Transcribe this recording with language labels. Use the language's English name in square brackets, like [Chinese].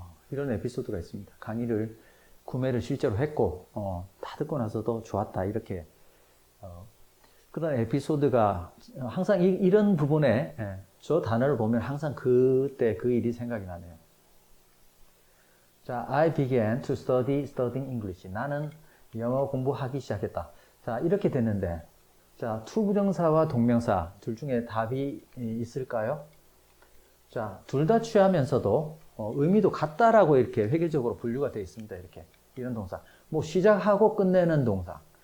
[Korean] 이런 에피소드가 있습니다. 강의를 구매를 실제로 했고 다 듣고 나서도 좋았다 이렇게 그런 에피소드가 항상 이런 부분에 저 단어를 보면 항상 그때 그 일이 생각이 나네요. [English] 자, I began to studying English. [Korean] 나는 영어 공부하기 시작했다. 자, 이렇게 됐는데 자, 투부정사와 동명사 둘 중에 답이 있을까요? 자, 둘 다 취하면서도 의미도 같다라고 이렇게 획일적으로 분류가 되어 있습니다. 이렇게 이런 동사. 뭐 시작하고 끝내는 동사.